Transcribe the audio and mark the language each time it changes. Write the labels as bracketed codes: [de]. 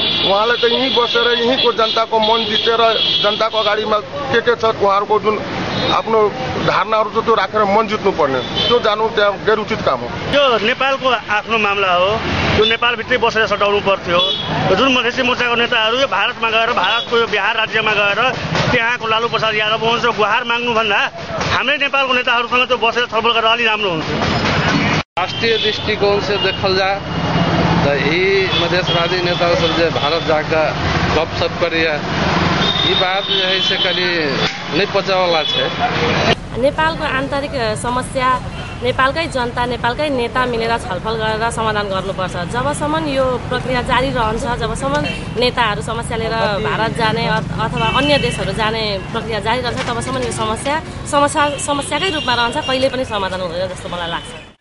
[ne] उहाँले त यहीँ बसेर यहीँको जनताको मन जितेर जनताको अगाडिमा के छ उहाँहरूको जुन आफ्नो धारणाहरू छ त्यो राखेर मन जित्नु पर्ने, त्यो जानु त्यहाँ गैर उचित काम हो। यो नेपालको आफ्नो मामला हो, यो नेपालभित्रै बसेर सटाउनु पर्थ्यो। जुन मधेसी मोर्चाको नेताहरू यो भारतमा गएर भारतको यो बिहार राज्यमा गएर त्यहाँको लालु प्रसाद यादव हुन्छ गुहार माग्नु भन्दा हाम्रै नेपालको नेताहरूसँग त्यो बसेर छलफल गरेर अलि राम्रो हुन्छ। [hi] राष्ट्रीय दृष्टिकोण से देखल जाए तो यही मधेशवादी नेता सब जो भारत जाकर गपशप करिए ये बात जो है से कभी नहीं पचावला है। [ne] नेपालको आन्तरिक समस्या नेपालकै जनता नेपालकै नेता मिलेर छलफल गरेर समाधान गर्नुपर्छ। जबसम्म यो प्रक्रिया जारी रहन्छ, जबसम्म नेताहरू समस्या लिएर भारत जाने अथवा अन्य देशहरू जाने प्रक्रिया जारी रहन्छ, तबसम्म यो समस्याकै रूपमा रहन्छ, कहिले पनि समाधान हुँदैन जस्तो मलाई लाग्छ।